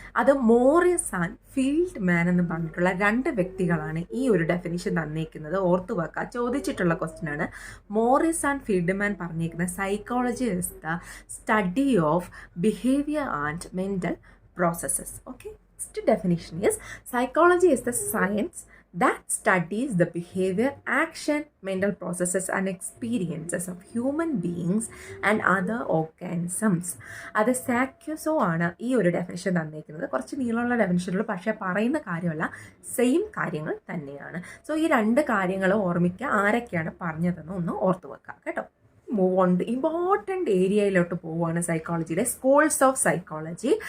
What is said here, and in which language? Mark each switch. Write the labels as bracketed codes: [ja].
[ml] അത് Morris and ഫീൽഡ്മാൻ എന്ന് പറഞ്ഞിട്ടുള്ള 2 വ്യക്തികളാണ് ഈ ഒരു ഡെഫിനിഷൻ തന്നേക്കുന്നത്. ഓർത്തു വെക്കുക, ചോദിച്ചിട്ടുള്ള ക്വസ്റ്റ്യൻ ആണ്. [en] Morris and Feldman [ml] പറഞ്ഞേക്കുന്നത് [en] Psychology is the study of behaviour and mental processes. Okay, next definition is psychology is the science that studies the behavior, action, mental processes and experiences of human beings and other organisms. [ml] അത് സാക്യുസോ ആണ് ഈ ഒരു definition തന്നിരിക്കുന്നത്. കുറച്ച് നീളമുള്ള ഡെഫിനിഷനുള്ളൂ, പക്ഷേ പറയുന്ന കാര്യമല്ല, സെയിം കാര്യങ്ങൾ തന്നെയാണ്. സോ ഈ 2 കാര്യങ്ങൾ ഓർമ്മിക്കുക. ആരൊക്കെയാണ് പറഞ്ഞതെന്ന് ഒന്ന് ഓർത്തു വെക്കുക കേട്ടോ. [en] move on to important [ml] ഏരിയയിലോട്ട് പോവുകയാണ് സൈക്കോളജിയിലെ സ്കൂൾസ് ഓഫ് സൈക്കോളജി.